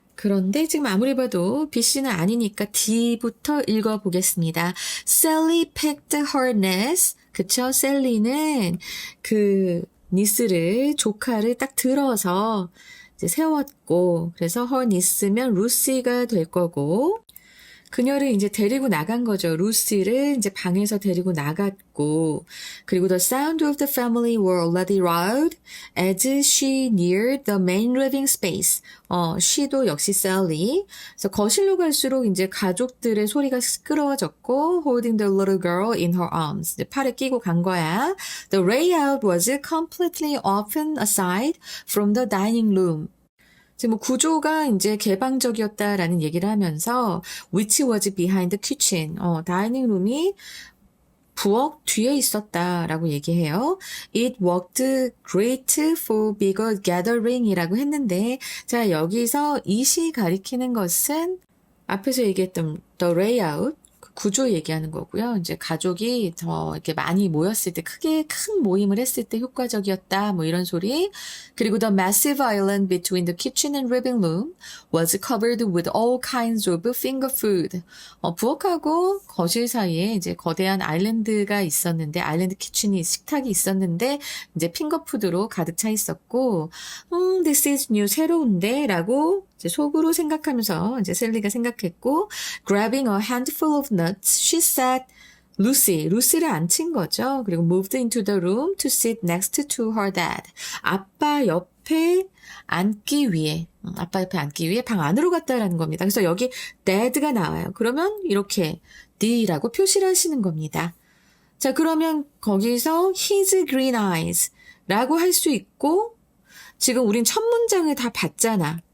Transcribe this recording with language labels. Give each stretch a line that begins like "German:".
Korean: 그런데 지금 아무리 봐도 B씨는 아니니까 D부터 읽어보겠습니다.
English: Sally picked her niece.
Korean: 그쵸? 셀리는 그 니스를, 조카를 딱 들어서 이제 세웠고, 그래서 her niece면 루시가 될 거고, 그녀를 이제 데리고 나간 거죠. 루시를 이제 방에서 데리고 나갔고, 그리고
English: the sound of the family were already loud as she neared the main living space.
Korean: she도 역시 Sally. 그래서 거실로 갈수록 이제 가족들의 소리가 시끄러워졌고,
English: holding the little girl in her arms.
Korean: 이제 팔에 끼고 간 거야.
English: The layout was completely open aside from the dining room.
Korean: 지금 뭐 구조가 이제 개방적이었다라는 얘기를 하면서
English: which was behind the kitchen.
Korean: 다이닝 룸이 부엌 뒤에 있었다라고 얘기해요.
English: It worked great for bigger gathering
Korean: 이라고 했는데, 자, 여기서 it이 가리키는 것은 앞에서 얘기했던 the layout, 구조 얘기하는 거고요. 이제 가족이 더 이렇게 많이 모였을 때, 크게 큰 모임을 했을 때 효과적이었다, 뭐 이런 소리. 그리고
English: the massive island between the kitchen and living room was covered with all kinds of finger food.
Korean: 부엌하고 거실 사이에 이제 거대한 아일랜드가 있었는데, 아일랜드 키친이, 식탁이 있었는데, 이제 핑거푸드로 가득 차 있었고,
English: this is new,
Korean: 새로운데? 라고 이제 속으로 생각하면서 이제 셀리가 생각했고,
English: grabbing a handful of nuts, she sat
Korean: 루시를 앉힌 거죠. 그리고
English: moved into the room to sit next to her dad.
Korean: 아빠 옆에 앉기 위해 방 안으로 갔다라는 겁니다. 그래서 여기 dad가 나와요. 그러면 이렇게 D라고 표시를 하시는 겁니다. 자, 그러면 거기서
English: his green eyes
Korean: 라고 할 수 있고, 지금 우린 첫 문장을 다 봤잖아.